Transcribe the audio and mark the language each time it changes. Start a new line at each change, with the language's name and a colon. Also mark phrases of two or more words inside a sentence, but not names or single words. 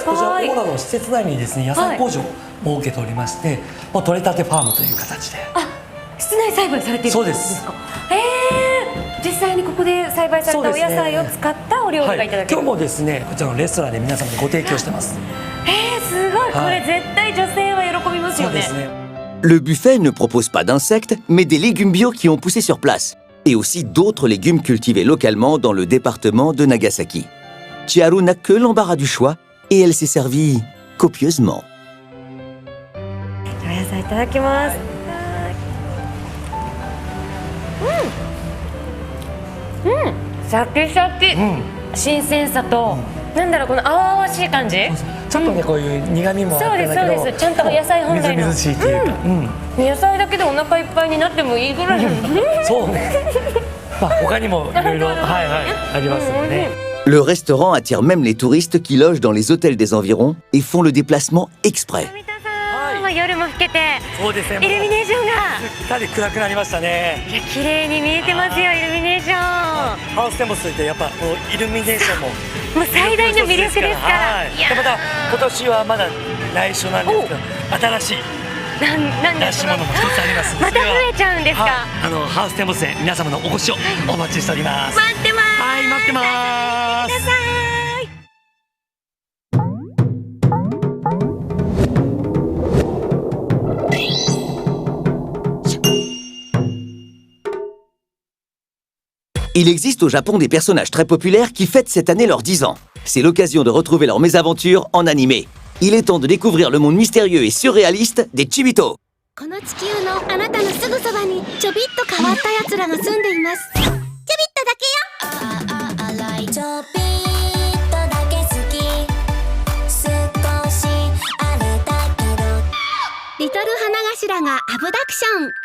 Japanese: こちらオーラの施設内にですね野菜工場を設けておりまして、もう取れたてファームという形で。室内栽培されているそうです。実際にここで栽培されたお野菜を使ったお料理がいただける。今日もですねこちらのレストランで皆様にご提供してます。すごい、これ絶対女性は喜びますよね。そうですね。
French: Le buffet ne propose pas d'insectes, mais des légumes bio qui ont poussé sur place, et aussi d'autres légumes cultivés localement dans le département de Nagasaki. Chiharu n'a que l'embarras du choix, et elle s'est servie copieusement.
Japanese: お野菜いただきます。シャキシャキ、新鮮さと、なんだろうこの淡々しい感じ。ちょっとねこういう苦味もあってだけど、そうですちゃんと野菜本来のみずみずしいというか、野菜だけでお腹いっぱいになってもいいぐらい。そうね。まあ他にもいろいろありますのでね。
French: Le restaurant attire même les touristes qui logent dans les hôtels des environs et font le déplacement exprès.
Japanese: 富田さん、夜も更けて、そうですね。イルミネーションがすっかり暗くなりましたね。いや綺麗に見えてますよイルミネーション。ハウステンボスといってやっぱこうイルミネーションももう最大の魅力ですから。いやでまた今年はまだ内緒なんですけど、新しいなん出し物も一つあります。また増えちゃうんですか。ハウステンボスで皆様のお越しをお待ちしております。待ってます。はい待ってます。ください。
French: Il existe au Japon des personnages très populaires qui fêtent cette année leurs 10 ans. C'est l'occasion de retrouver leurs mésaventures en animé. Il est temps de découvrir le monde mystérieux et surréaliste des Chibito.
Japanese: この地球のあなたのすぐそばにちょびっと変わったやつらが住んでいます。ちょびっとだけよ。ちょびっとだけ好き。少しあれだけど。リトル花頭がアブダクション。